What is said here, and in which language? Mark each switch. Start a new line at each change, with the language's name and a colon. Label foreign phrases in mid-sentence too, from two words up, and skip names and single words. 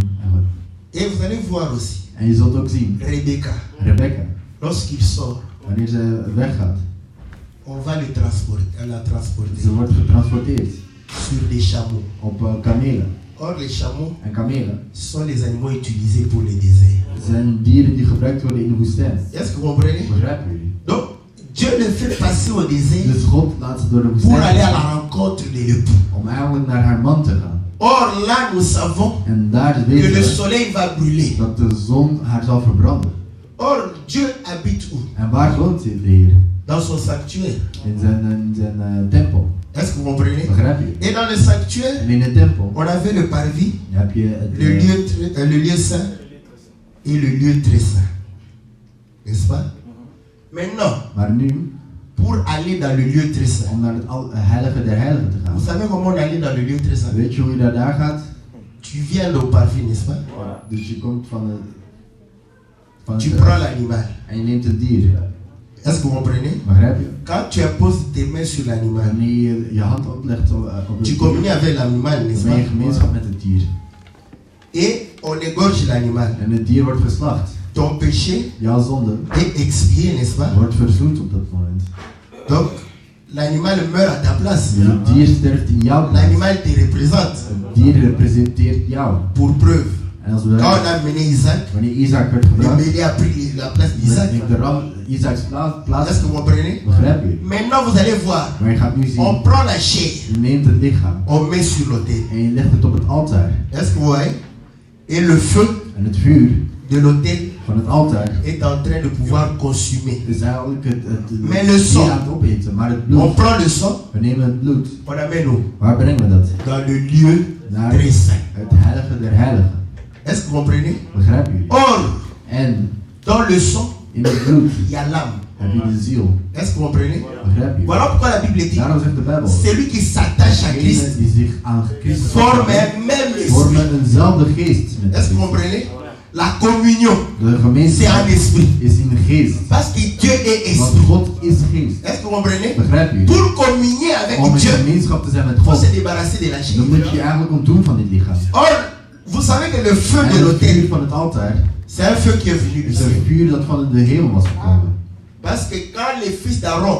French: Et vous allez voir aussi,
Dutch: En je zult ook zien,
French: Rebecca,
Dutch: Rebecca,
French: lorsqu'il sort,
Dutch: wanneer ze weggaat,
French: on va le transporter, la transporter
Dutch: ze wordt getransporteerd
French: sur des chameaux.
Dutch: op kamelen.
French: Or, les chameaux
Dutch: En kamelen
French: sont les animaux utilisés pour le désert.
Dutch: zijn dieren die gebruikt worden in de woestijn.
French: Est-ce que vous comprenez?
Dutch: Begrijpen jullie?
French: Donc, Dieu le fait passer au désert
Dutch: Dus God laat ze door de
French: pour aller à
Dutch: woestijn
French: la rencontre de l'époux.
Dutch: om eigenlijk naar haar man te gaan.
French: Or, là, nous savons
Dutch: En daar
French: que
Dutch: weten
French: le
Dutch: we
French: soleil va brûler.
Dutch: dat de zon haar zal verbranden.
French: Or, Dieu habite où?
Dutch: En waar woont de Heer?
French: Dans son sanctuaire.
Dutch: In zijn tempel.
French: Est-ce que vous comprenez?
Dutch: Begrijp je?
French: Et dans le sanctuaire,
Dutch: En in de tempel
French: on avait le parvis,
Dutch: heb je het,
French: le lieu saint et le lieu très saint. N'est-ce pas? Maintenant,
Dutch: maar nu,
French: pour aller dans le lieu très saint,
Dutch: om naar het heilige der heiligen te gaan.
French: vous savez comment on allait dans le lieu très saint?
Dutch: Weet je hoe je daar gaat?
French: Tu viens au parvis, n'est-ce pas?
Dutch: Dus je komt van het...
French: Tu prends l'animal.
Dutch: En je neemt het dier.
French: Est-ce que vous comprenez?
Dutch: Begrijp je?
French: Quand tu apposes tes mains sur l'animal,
Dutch: Wanneer je hand oplegt op het
French: tu
Dutch: dier,
French: communies avec l'animal, n'est-ce
Dutch: dan ben je
French: pas?
Dutch: gemeenschap met het dier.
French: Et on égorge l'animal.
Dutch: En het dier wordt geslacht.
French: Ton péché
Dutch: Jouw zonde
French: est expié, n'est-ce pas?
Dutch: wordt verzoend op dat moment.
French: Donc, l'animal meurt à ta place.
Dutch: Dus het dier sterft in jouw plaats.
French: L'animal te représente.
Dutch: Het dier representeert jou.
French: Pour preuve,
Dutch: En als
French: quand
Dutch: we,
French: on a mené Isaac,
Dutch: wanneer Isaac werd
French: le
Dutch: gebracht,
French: bélier a pris la place d'Isaac.
Dutch: heeft de ram Isaacs plaats.
French: Est-ce que vous comprenez?
Dutch: Begrijp je?
French: Maintenant, vous allez voir.
Dutch: Maar je gaat nu
French: On
Dutch: zien,
French: prend la chair,
Dutch: je neemt het lichaam
French: on met sur l'autel.
Dutch: en je legt het op het altaar.
French: Est-ce que vous voyez? Et le feu
Dutch: En het vuur
French: de l'autel
Dutch: van het altaar
French: est en train de pouvoir consumer.
Dutch: is eigenlijk
French: Maar le
Dutch: dier
French: sang.
Dutch: aan het opeten. Maar het
French: On
Dutch: bloed,
French: prend le sang,
Dutch: we nemen het bloed.
French: on amène où?
Dutch: Waar brengen we dat?
French: Dans le lieu
Dutch: Naar
French: très saint.
Dutch: het heilige der heiligen.
French: Est-ce que vous comprenez?
Dutch: Begrijpen jullie?
French: Or,
Dutch: En
French: dans le sang,
Dutch: in het bloed
French: il y a l'âme.
Dutch: heb je de ziel.
French: Est-ce que vous comprenez?
Dutch: Begrijp je?
French: Voilà pourquoi la Bible dit,
Dutch: Daarom zegt de Bijbel,
French: celui qui s'attache à Christ
Dutch: degenen die zich aan Christus
French: forme un même esprit.
Dutch: vormen eenzelfde geest met
French: Est-ce que vous
Dutch: Christus.
French: comprenez? La communion,
Dutch: De
French: c'est
Dutch: gemeenschap
French: un esprit.
Dutch: is in de geest.
French: Parce que Dieu est
Dutch: Want
French: esprit.
Dutch: God is geest.
French: Est-ce que vous comprenez?
Dutch: Begrijp je?
French: Pour communier avec
Dutch: Om in
French: Dieu,
Dutch: gemeenschap te zijn met
French: il faut
Dutch: God,
French: se débarrasser de la chair.
Dutch: dan moet je eigenlijk ontdoen van dit lichaam.
French: Or, vous savez que le feu
Dutch: En
French: de
Dutch: het
French: l'autel,
Dutch: vuur van het altaar
French: c'est un feu qui est venu du
Dutch: is een
French: ciel.
Dutch: vuur dat van de hemel was gekomen.
French: Parce que quand les fils d'Aaron